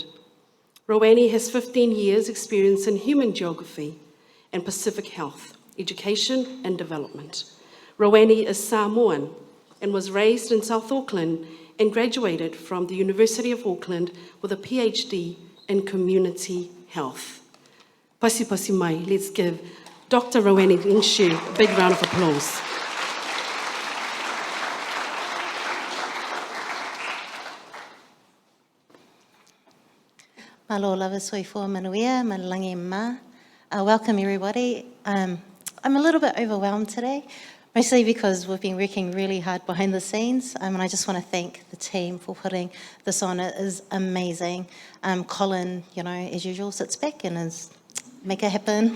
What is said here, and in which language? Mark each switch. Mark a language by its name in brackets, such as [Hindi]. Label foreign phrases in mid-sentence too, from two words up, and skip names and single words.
[English] Rowanne has 15 years experience in human geography and Pacific health, education and development. Rowanne is Samoan and was raised in South Auckland and graduated from the University of Auckland with a PhD in community health. [Samoan] Pasi pasi mai, [English] let's give Dr. Rowanne Nishu a big round of applause. [Samoan] Malo lava soifua manuia, malangi ma. [English] Welcome everybody. I'm a little bit overwhelmed today, mostly because we've been working really hard behind the scenes, and I just want to thank the team for putting this on. It is amazing. Colin, you know, as usual, sits back and is make it happen.